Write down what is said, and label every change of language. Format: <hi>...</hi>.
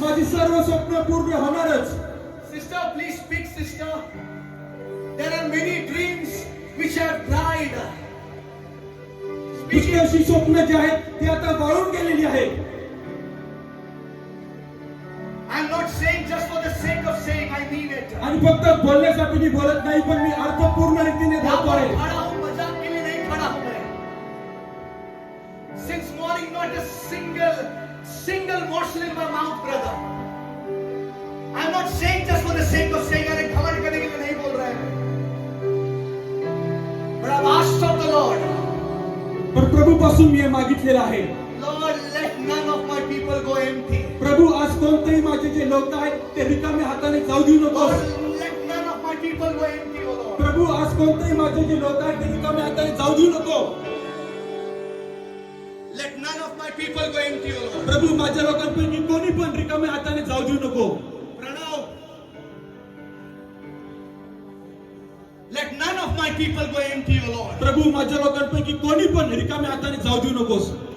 <mr>माझी सर्व स्वप्न पूर्ण होणारच.</mr> <en>Sister, please speak, sister. There are many dreams which have died.</en> <mr>दुसरी अशी स्वप्न जी आहेत ती आता वाळून गेलेली आहेत.</mr> <en>I'm not saying just for the sake of saying, I mean it.</en> <mr>आणि फक्त बोलण्यासाठी मी बोलत नाही, पण मी अर्थपूर्ण रीतीने</mr> <hi>यहाँ</hi> <mr>बोलतो</mr> <hi>पर</hi> <mr>आहे.</mr> <hi>खड़ा हूँ, मजाक के लिए नहीं खड़ा हूँ मैं.</hi> <en>Since morning, not a single morsel in my mouth, brother. I'm not saying just for the sake of saying,</en> <hi>अरे घमंड करने के लिए नहीं बोल रहा है.</hi> <en>But I've asked of the Lord,</en> <mr>पण प्रभू पासून मी हे मागितलेलं आहे.</mr> <en>Lord, let none of my people go empty.</en> <mr>प्रभू आज कोणतेही माझे जे लोक आहेत ते रिकाम्या हाताने जाऊ देऊ नको.</mr> <en>Lord, let none of my people go empty, O Lord.</en> <mr>प्रभू आज कोणतेही माझे जे लोक आहेत ते रिकाम्या हाताने जाऊ देऊ नको.</mr> <en>Let none of my people go empty, O Lord.</en> <mr>प्रभू माझ्या लोकांपैकी कोणी पण रिकाम्या हाताने जाऊ देऊ नको.</mr> <en>Pranav, let none of my people go empty, O Lord.</en> <mr>प्रभू माझ्या लोकांपैकी कोणी पण रिकाम्या हाताने जाऊ देऊ नकोस.</mr>